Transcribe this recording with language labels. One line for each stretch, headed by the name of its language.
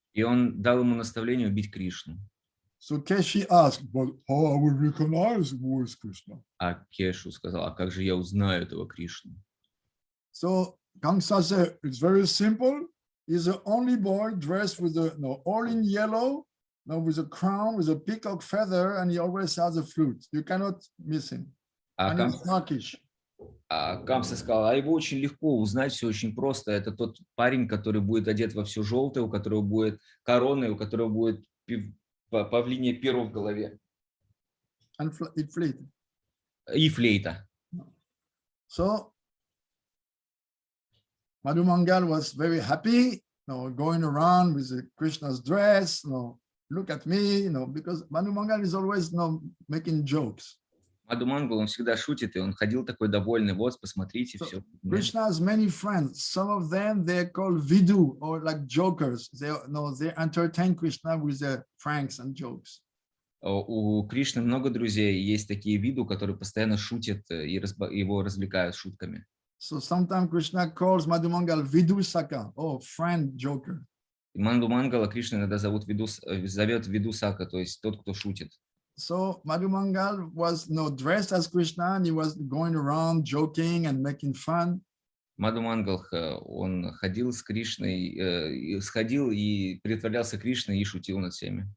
Russian: И он дал ему наставление убить Кришну.
English: So Keshi asked, "But how I will recognize who is Krishna?"
Russian: А Кешу сказал: "А как же я узнаю этого Кришну?"
English: So Kamsa said, "It's very simple. He's the only boy dressed with all in yellow, with a crown, with a peacock feather, and he always has a flute. You cannot miss him." And he's Turkish.
Russian: Камса сказал: "А его очень легко узнать, все очень просто. Это тот парень, который будет одет во все желтое, у которого будет корона, и у которого будет павлинье перо в голове.
English: And flute.
Russian: И флейта."
English: So Madhu Mangal was very happy, going around with Krishna's dress, look at me, because Madhu Mangal is always making jokes.
Russian: Мадху Мангал, он всегда шутит, и он ходил такой довольный: "Вот, посмотрите,
English: So,
Russian: все.
English: Krishna has many friends. Some of them, they're called Vidu, or like jokers. They entertain Krishna with their pranks and jokes.
Russian: У Кришны много друзей, есть такие виду, которые постоянно шутят и его развлекают шутками.
English: So sometimes Krishna calls Madhu Mangal Vidu Saka, friend joker.
Russian: Мадху Мангала Кришна иногда зовет Виду Сака, то есть тот, кто шутит.
English: So Madhu Mangal was dressed as Krishna, and he was going around joking and making fun.
Russian: Мадху Мангал, он ходил с Кришной, сходил и притворялся Кришной и шутил над всеми.